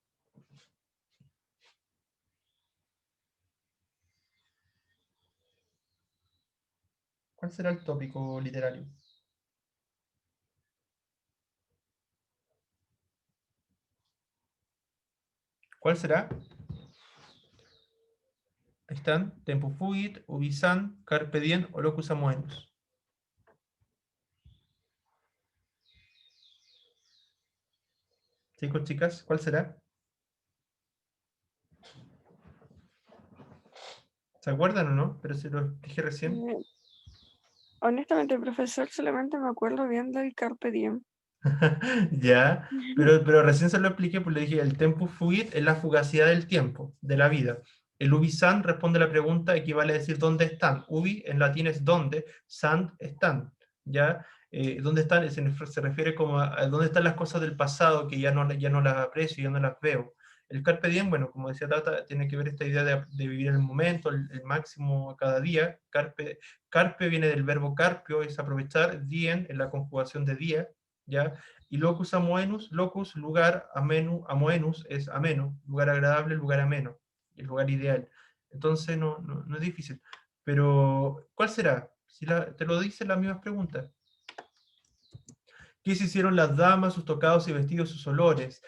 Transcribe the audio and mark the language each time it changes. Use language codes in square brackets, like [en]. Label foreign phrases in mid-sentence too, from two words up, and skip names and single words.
[es] ¿Cuál será el tópico literario? ¿Cuál será? Ahí están. [la] Tempus fugit, ubicant, carpe diem o locus amoenus. [es] Chicos, chicas, ¿cuál será? ¿Se acuerdan o no? Pero se lo dije recién. Honestamente, profesor, solamente me acuerdo bien del [la] Carpe Diem. [es] Ya, pero recién se lo expliqué, pues le dije, el [la] tempus fugit [es] es la fugacidad del tiempo, de la vida. El [la] ubi sant [es] responde a la pregunta, equivale a decir dónde están. Ubi en latín es dónde, sant están, ¿ya? ¿Dónde están? Se refiere como a dónde están las cosas del pasado que ya no las aprecio, ya no las veo. [la] El carpe diem, [es] bueno, como decía Tata, tiene que ver esta idea de vivir el momento, el máximo cada día. Carpe viene del verbo carpio, es aprovechar, diem en la conjugación de día, ¿ya? [la] Y locus amoenus, locus, [es] lugar, amoenus es ameno, lugar agradable, lugar ameno, el lugar ideal. Entonces no es difícil. Pero, ¿cuál será? Si te lo dicen las mismas preguntas. ¿Qué se hicieron las damas, sus tocados y vestidos, sus olores?